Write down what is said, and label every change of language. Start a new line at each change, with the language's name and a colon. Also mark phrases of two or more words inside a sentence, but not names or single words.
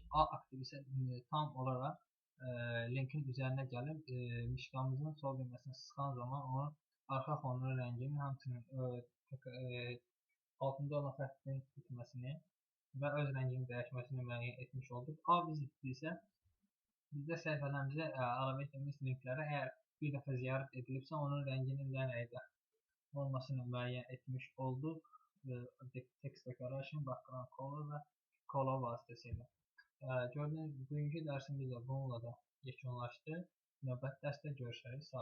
Azerbaijani: A aktiv isə tam olaraq linkin üzərinə gəlib mişqamızın sol düyməsini sıxan zaman onun arxa fonunun rənginin həmçinin altında olan xəttin bitməsini və öz rənginin dəyişməsini müəyyən etmiş olduq. A vizited isə bizdə səhifələrimizə əlavə etdiyimiz linklərə əgər bir dəfə ziyarət edilibsə, onun rənginin nə rəngdə olmasını müəyyən etmiş olduq.
English: Text declaration, background color
Azerbaijani: və color vasitəsilə. Gördüyünüz bugünkü dərsimiz də bununla da yekunlaşdı. Növbəti dərsdə görüşərik. Sağ olun.